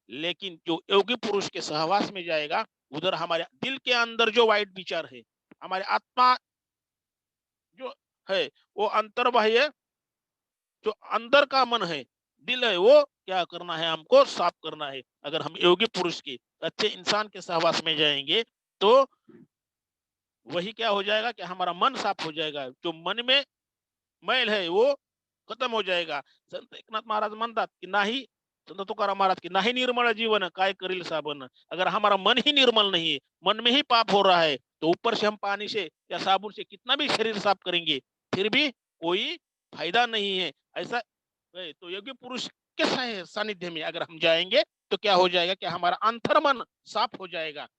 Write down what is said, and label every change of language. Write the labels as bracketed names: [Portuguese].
[Hindi] लेकिन जो योगी पुरुष के सहवास में जाएगा, उधर हमारे दिल के अंदर जो वाइट विचार है, हमारे आत्मा जो है, वो अंतर्बाह्य जो अंदर का मन है, दिल है, वो क्या करना है, हमको साफ करना है। अगर हम योगी पुरुष के अच्छे इंसान के सहवास में जाएंगे तो वही क्या हो जाएगा कि हमारा मन साफ हो जाएगा, जो मन में मैल है वो खत्म हो जाएगा। [Marathi] संत एकनाथ महाराज म्हणतात की नाही, संत तुकाराम महाराज की नाही निर्मळ जीवन काय करील साबन। [Hindi] अगर हमारा मन ही निर्मल नहीं है, मन में ही पाप हो रहा है, तो ऊपर से हम पानी से या साबुन से कितना भी शरीर साफ करेंगे, फिर भी कोई फायदा नहीं है। ऐसा है, तो योगी पुरुष के सानिध्य में अगर हम जाएंगे तो क्या हो जाएगा कि हमारा अंतर मन साफ हो जाएगा।